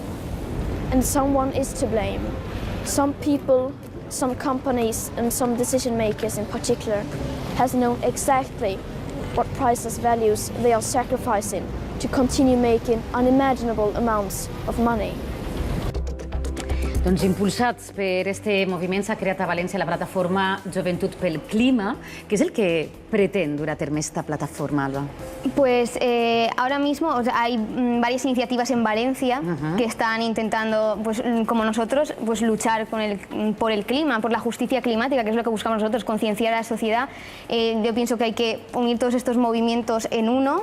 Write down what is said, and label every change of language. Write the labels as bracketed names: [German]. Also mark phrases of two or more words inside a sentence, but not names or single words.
[English] And someone is to blame. Some people, some companies, and some decision makers in particular has known exactly what priceless values they are sacrificing to continue making unimaginable amounts of money. [Catalan] Doncs impulsats per este moviment s'ha creat a València la plataforma Joventut pel Clima. [Spanish] ¿Qué es el que pretende [Catalan] dur a terme [Spanish] esta plataforma, Alba? Pues ahora mismo hay varias iniciativas en Valencia que están intentando, pues, como nosotros, pues, luchar por el clima, por la justicia climática, que es lo que buscamos nosotros, concienciar a la sociedad. Yo pienso que hay que unir todos estos movimientos en uno.